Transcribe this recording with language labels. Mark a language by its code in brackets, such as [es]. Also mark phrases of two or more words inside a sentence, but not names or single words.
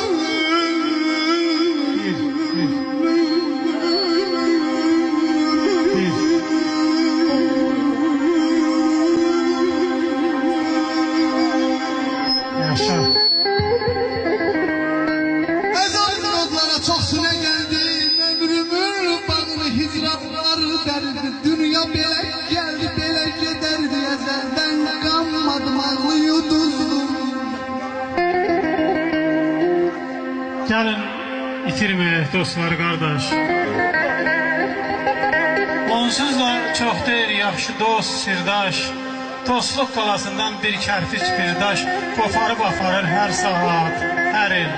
[az] yaşa. [tr] Çok süre geldi, ömrümün bağını hicranlar derdi. Dünya bele geldi, bele giderdi, ezelden kanmadım, ağlıyordum. [az] Gəlin itirməyək dostlar, qardaş. Onsuz da çox deyir yaxşı dost, sirdaş. Dostluq qalasından bir kərpiç, bir daş qoparıb aparır hər saat, hər il.